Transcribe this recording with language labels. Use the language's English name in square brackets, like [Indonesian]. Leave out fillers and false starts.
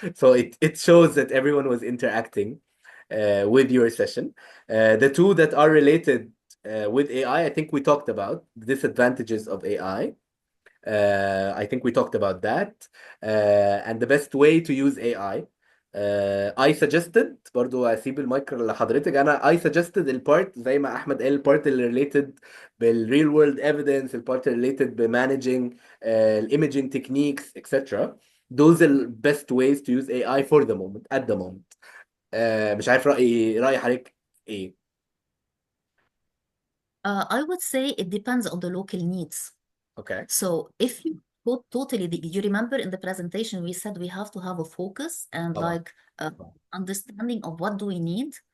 [English] So it shows that everyone was interacting with your session. The two that are related with AI, I think we talked about the disadvantages of AI. I think we talked about that and the best way to use AI. I suggested [Arabic] برضو اسيب المايك لحضرتك. انا I suggested البارت زي ما احمد قال, البارت اللي related بالreal world evidence, البارت اللي related بmanaging [English] imaging techniques etc. Those are the best ways to use AI for the moment, at the moment. [Arabic] مش عارف رأي حضرتك ايه. [English] I would say it depends on the local needs. Okay. So if you go totally, you remember in the presentation, we said we have to have a focus and like understanding of what do we need.